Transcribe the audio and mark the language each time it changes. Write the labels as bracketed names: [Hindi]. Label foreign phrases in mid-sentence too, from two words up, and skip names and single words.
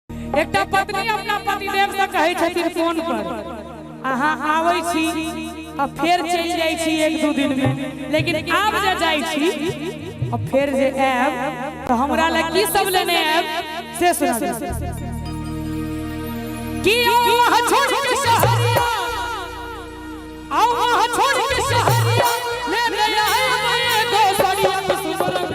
[Maithili] एकटा पत्नी अपना पतिदेव से कहै छथिन फोन पर अहाँ आबै छी आ फिर चल जाई छी एक दो दिन में, लेकिन आब जे जाई छी और फिर जे आब तो हमरा ला की सब लेने आब से सुना कि वहां छोड़ के शहरिया आओ वहां छोड़ के शहरिया ले ले आए गो सड़िया सुबरंग